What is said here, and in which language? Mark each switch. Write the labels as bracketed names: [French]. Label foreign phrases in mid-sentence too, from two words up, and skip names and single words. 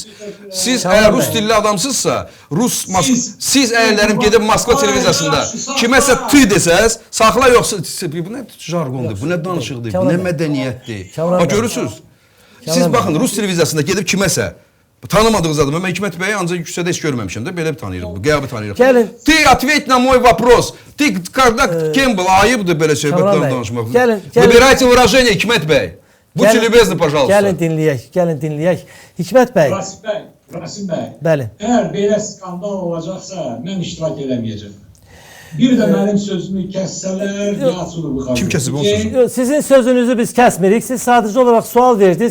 [Azerbaijani] Siz əgər rus dilli adamsızsa, siz əgərlərim gedib Moskva televiziyasında kiməsə tüy desəz, saxla yoxsa, bu nə jargondur, bu nə danışıqdır, bu nə mədəniyyətdir. Bax, görürsünüz? Siz baxın, rus televiziyasında gedib kiməsə, tanımadığınız adamı, mən Hikmət bəyi ancaq yüksədə heç görməmişəm də, belə bir tanıyırıq, bu qəyabi tanıyırıq. [Russian] Ты ответь на мой вопрос. Ты когда кем был? [Azerbaijani] Ayıbdır belə söhbətdən danışmaq. [Russian] Выбирайте выражение, [Azerbaijani] Hikmət bəy. [Russian] Будьте любезны, пожалуйста. [Azerbaijani] Gəlin dinləyək. Hikmət bəy. Rasim bəy. Bəli. Əgər belə skandal olacaqsa, mən iştirak eləməyəcəm. Bir də mənim sözümü kəssələr, yaxşıdır bu xarcı. Kim kəsib onun sözünü? Sizin sözünüzü biz kəsmirik. Siz sadəcə olaraq sual verdiniz.